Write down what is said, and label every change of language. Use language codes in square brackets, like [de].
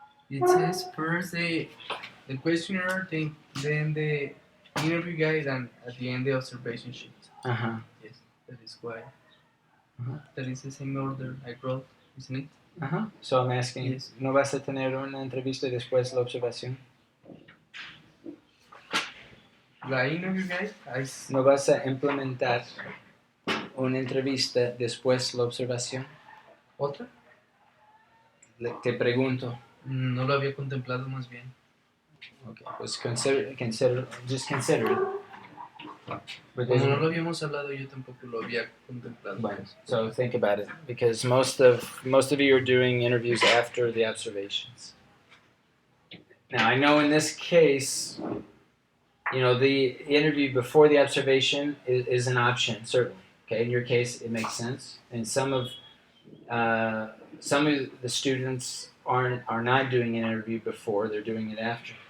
[en] It says first the questionnaire, then the interview guide, and at the end the observation sheet. Uh-huh. Yes, that is why. Uh-huh. That is the same order I wrote, isn't it? Uh-huh. So I'm asking, Yes. [es] ¿no vas a tener una entrevista y después la observación? La interview guide, ¿No vas a implementar una entrevista después la observación? ¿Otra? Te pregunto. No lo había contemplado más bien. [en] Okay, pues just consider it. [es] Como no lo habíamos hablado, yo tampoco lo había contemplado. [en] Bueno, so think about it, because most of you are doing interviews after the observations. Now, I know in this case, the interview before the observation is an option, certainly. Okay, in your case, it makes sense, and some of the students are not doing an interview before; they're doing it after.